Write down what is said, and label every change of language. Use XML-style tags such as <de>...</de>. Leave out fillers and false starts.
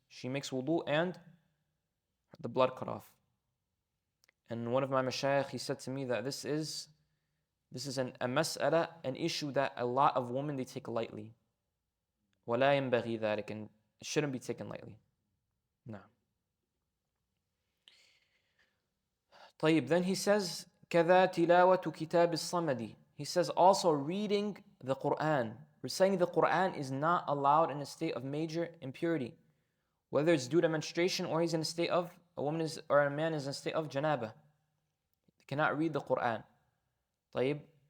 <en>She makes wudu and the blood cut off. And one of my mashayikh, he said to me that this is This is a mas'ala, an issue that a lot of women, they take lightly.</en> <ar>وَلَا يَنْبَغِي ذَلك,</ar> <en>and it shouldn't be taken lightly. No.</en> <ar>طيب,</ar> <en>then he says,</en> <ar>كَذَا تِلَاوَةُ كِتَابِ الصَّمَدِ.</ar> <en>He says also reading the Quran, reciting the Quran is not allowed in a state of major impurity. Whether it's due to menstruation or he's in a state of, or a man is in a state of janaba. He cannot read the Quran.</en> <ar>طيب.</ar>